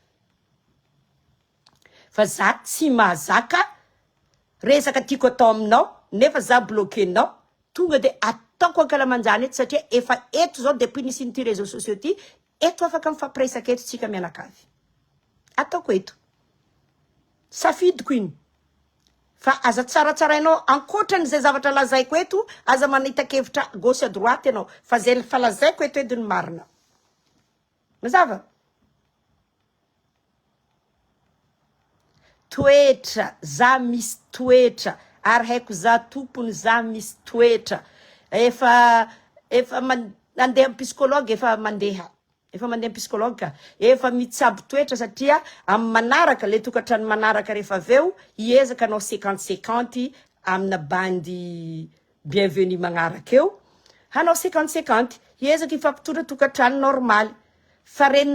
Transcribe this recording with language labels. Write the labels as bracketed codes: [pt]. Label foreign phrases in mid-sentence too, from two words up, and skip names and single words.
[mg] fa za tsy mahazaka resaka tiako atao aminao nefa za bloquenao tonga de ataoko ankalamanjany eto satria efa eto zao depuis nisy ny ty [fr] réseaux sociaux [mg] ty eto afaka mifampiresaka eto tsika mianakavy ataoko eto safidiko iny fa aza tsaratsarainao ankoatran'izay zavatra lazaiko eto aza manita-kevitra [fr] gauche à droite [mg] ianao fa zay fa lazaiko eto ediny marina mazava toetra za misy toetra ary haiko za tompony za misy toetra efa mandeha psychologue efa mandeha psychologue ka efa mitsabo toetra satria amin'ny manaraka le tokantrano manaraka rehefa aveo hiezaka anao 50-50 amina bandy bienvenue magnaraka eo hanao 50-50 hiezaka ifampitondra tokantrano normal fa reny